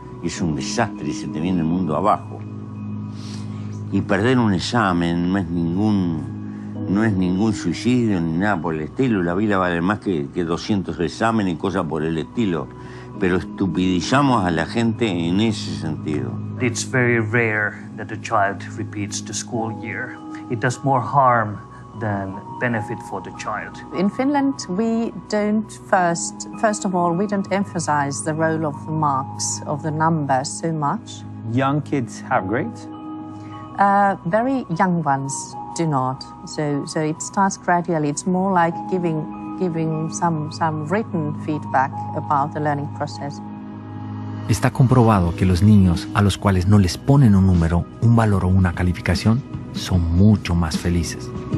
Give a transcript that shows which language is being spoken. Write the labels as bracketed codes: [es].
[es] Es un desastre y se te viene el mundo abajo. Y perder un examen no es ningún suicidio ni nada por el estilo. La vida vale más que 200 exámenes y cosas por el estilo. Pero estupidizamos a la gente en ese sentido. [en] It's very rare that a child repeats the school year. It does more harm than benefit for the child. In Finland, we don't first of all, we don't emphasize the role of the marks, of the numbers so much. Young kids have grades? Very young ones do not. So it starts gradually. It's more like giving some written feedback about the learning process. [es] Está comprobado que los niños a los cuales no les ponen un número, un valor o una calificación son mucho más felices.